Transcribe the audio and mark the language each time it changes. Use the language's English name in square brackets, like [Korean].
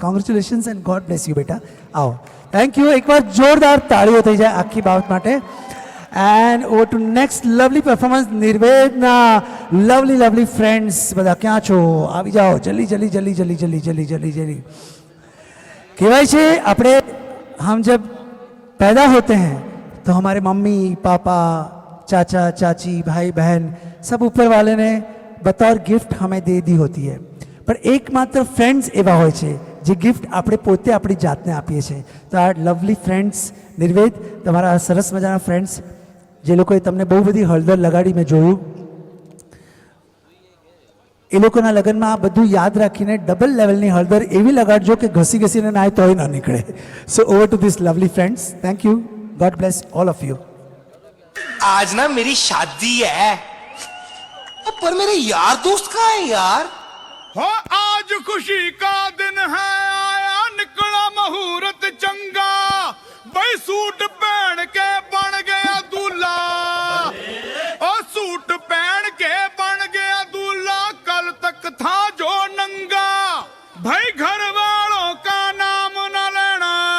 [English] congratulations and god bless you [Gujarati] બેટા. આવો, [English] Thank you. [Gujarati] એકવાર જોરદાર તાળીઓ થઈ જાય આખી બાબત માટે. [English] And over to next lovely performance. [Gujarati] નિર્વેદના lovely friends બધા ક્યાં છો? આવી જાઓ જલ્દી જલ્દી જલ્દી જલ્દી જલ્દી જલ્દી જલ્દી જલ્દી. કહેવાય છે આપણે [Hindi] हम जब पैदा होते हैं तो हमारे मम्मी पापा चाचा चाची भाई बहन सब ऊपर वाले ने बतौर गिफ्ट हमें दे दी होती है, पर एकमात्र फ्रेंड्स एवा [Gujarati] હોય છે જે ગિફ્ટ આપણે પોતે આપણી જાતને આપીએ છીએ. તો આ લવલી ફ્રેન્ડ્સ નિર્વેદ, તમારા સરસ મજાના ફ્રેન્ડ્સ જે લોકોએ તમને બહુ બધી હળદર લગાડી મેં જોયું, એ લોકોના લગ્નમાં આ બધું યાદ રાખીને ડબલ લેવલની હળદર એવી લગાડજો કે ઘસી ઘસીને નાય તોય ન નીકળે. [English] So over to this lovely friends. Thank you. God bless all of you. [Hindi] आज ना मेरी शादी है, पर मेरे यार दोस्त कहाँ है यार? हो आज खुशी का दिन है, आया निकला मुहूर्त चंगा, भाई सूट पहन के बन गया दूल्हा, और सूट पहन के बन गया दूल्हा, कल तक था जो नंगा, भाई घर वालों का नाम न लेना,